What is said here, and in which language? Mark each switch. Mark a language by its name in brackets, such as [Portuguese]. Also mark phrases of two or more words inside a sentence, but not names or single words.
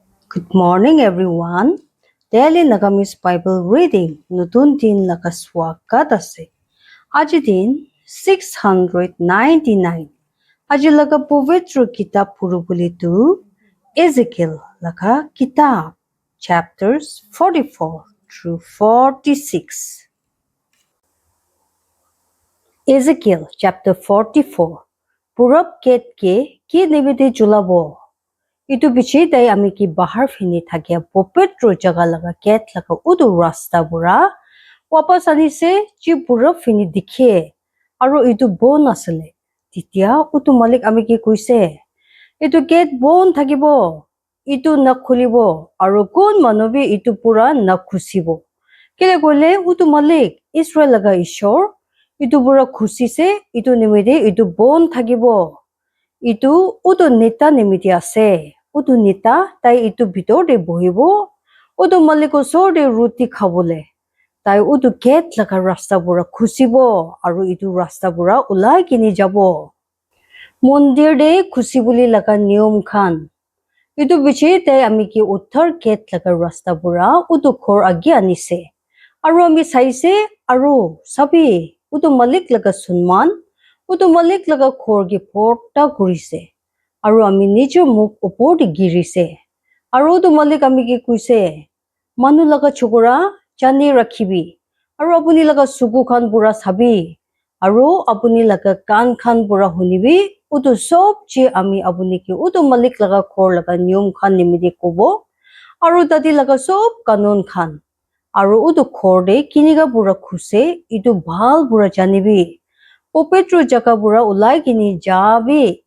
[English] Good morning, everyone. Daily Nagamis Bible reading. [Naga Pidgin] নতুন দিন লগা স্বাগত আছে। আজি দিন 699. আজি লগা পবিত্ৰ কিতাপ পঢ়িবলৈতো Ezekiel লগা কিতাপ [English] chapters 44 through 46. Ezekiel chapter 44. [Naga Pidgin] পূৰব কেতকে কি নিবেদে জ্বলাব? Itu bichiday ami ki bahar fini thakia popetro jaga laga ket laga udu rasta bura wapas anise chi pura fini dikhe aro itu bon asale titia utu malik ami ki kuise itu get bon thakibo itu nakhulibo aro kon manobi itu pura nakhusibo kile gole utu malik Israel laga ishor itu pura khusise itu nimide itu bon thakibo itu utu neta nimide ase utu neta tai itu bitor de bohibo utu maliko sor de ruti khabole tai utu gate laga rasta bura khusibo aru itu rasta bura ulai kini jabo mondir de khusibuli laga niyom khan itu biche tai ami ki uttar gate laga rasta bura utu khor agi anise aru ami saise aru sabi utu malik laga sunman utu malik laga khor gi porta kurise aru ami nijor muk upor de girise aru to malik ami ki kuise manu laga chukura chani rakhibi aru apuni laga sugu khan pura sabi aru apuni laga kan khan pura hunibi utu sob che ami apuni ki utu malik laga khor laga niyom khan nimide kobo aru tati laga sob kanon khan aru utu khor de kiniga pura khuse itu bhal pura janibi popetro jaga pura ulai kini jabi